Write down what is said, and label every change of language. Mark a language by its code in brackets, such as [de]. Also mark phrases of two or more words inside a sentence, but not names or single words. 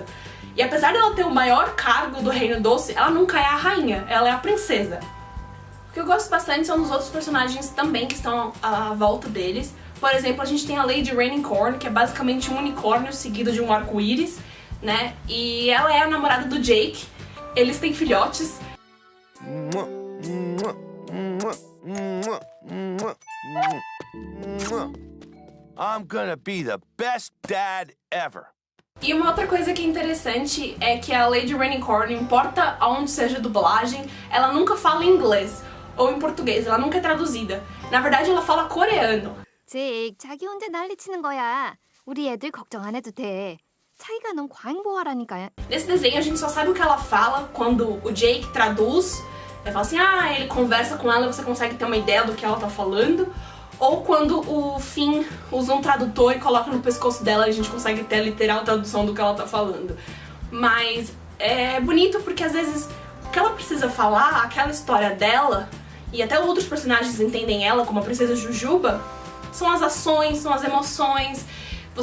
[pt] E apesar dela ter o maior cargo do Reino Doce, ela nunca é a rainha, ela é a princesa. O que eu gosto bastante são dos outros personagens também que estão à volta deles. Por exemplo, a gente tem a Lady Rainicorn, que é basicamente um unicórnio seguido de um arco-íris, né? E ela é a namorada do Jake, eles têm filhotes. [en] I'm gonna be the best dad ever. [pt] E uma outra coisa que é interessante é que a Lady Rainicorn, não importa aonde seja a dublagem, ela nunca fala em inglês ou em português, ela nunca é traduzida. Na verdade, ela fala coreano. Jake, [ko] 자기 혼자 난리치는 거야. 우리 애들 걱정 안 해도 돼. 차이가 너무 광고하라니까. [pt] Nesse desenho a gente só sabe o que ela fala quando o Jake traduz. Ele fala assim, ele conversa com ela e você consegue ter uma ideia do que ela tá falando. Ou quando o Finn usa um tradutor e coloca no pescoço dela e a gente consegue ter a literal tradução do que ela tá falando. Mas é bonito porque às vezes o que ela precisa falar, aquela história dela, e até outros personagens entendem ela, como a princesa Jujuba, são as ações, são as emoções.